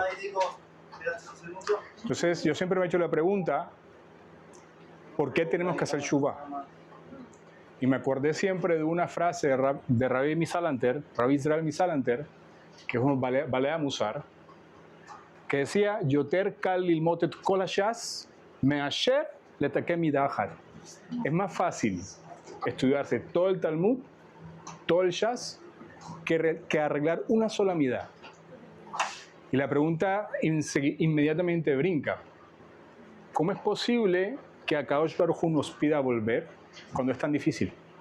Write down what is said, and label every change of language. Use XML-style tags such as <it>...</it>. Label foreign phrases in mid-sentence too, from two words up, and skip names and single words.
<es>Entonces yo siempre me he hecho la pregunta, ¿por qué tenemos que hacer Shuvá? Y me acordé siempre de una frase de Rabbi Israel Misalanter, que es un</es> <he>בעל מוסר,</he> <es>que decía,</es> <he>יותר קל ללמוד את כל הש"ס מאשר לתקן מדה אחת.</he> <es>Es más fácil estudiarse todo el Talmud, todo el Shas, que arreglar una sola midah. Y la pregunta inmediatamente brinca. ¿Cómo es posible que a</es> <he>קדוש ברוך הוא</he> <es>nos pida volver cuando es tan difícil?</es>